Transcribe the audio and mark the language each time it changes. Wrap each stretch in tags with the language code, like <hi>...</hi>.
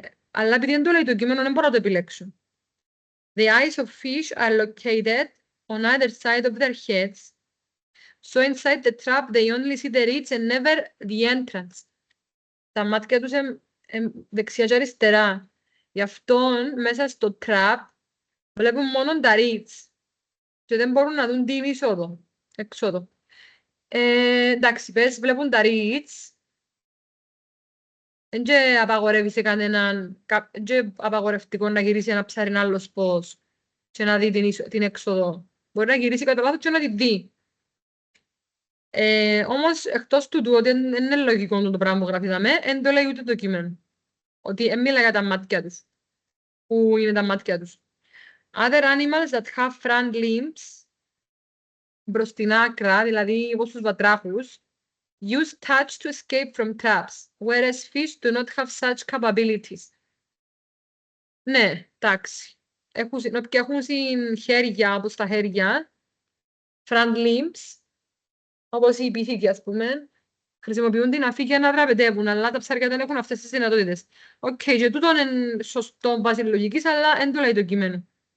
<el>Αλλά επειδή δεν το λέει το κείμενο, δεν μπορώ να το επιλέξω.</el> <en>The eyes of fish are located on either side of their heads. So inside the trap they only see the reeds and never the entrance.</en> <el>Τα μάτια τους δεξιά και αριστερά. Γι' αυτό μέσα στο trap βλέπουν μόνο τα reeds και δεν μπορούν να δουν την έξοδο. Εντάξει, πες βλέπουν τα reeds. Δεν και απαγορεύει σε κανέναν, και απαγορευτικό να γυρίσει ένα ψάρι άλλος πώς και να δει την έξοδο. Μπορεί να γυρίσει κατά λάθος και να τη δει. Όμως, εκτός του ότι δεν είναι λογικό το πράγμα που γραφίδαμε, δεν το λέει ούτε το κείμενο. Ότι μιλά για τα μάτια τους. Πού είναι τα μάτια τους.</el> <en>Other animals that have front limbs,</en> <el>μπρος την άκρα, δηλαδή όπως τους βατράχους,</el> <en>use touch to escape from traps, whereas fish do not have such capabilities.</en> <el>Ναι, εντάξει. Έχουν χέρια, όπως τα χέρια,</el> <en>front limbs,</en> <el>όπως οι πίθηκοι, ας πούμε, χρησιμοποιούν την αφή για να δραπετεύουν, αλλά τα ψάρια δεν έχουν αυτές τις δυνατότητες. Οκ, και τούτο είναι σωστό βάση λογικής, αλλά δεν το λέει το κείμενο.</el>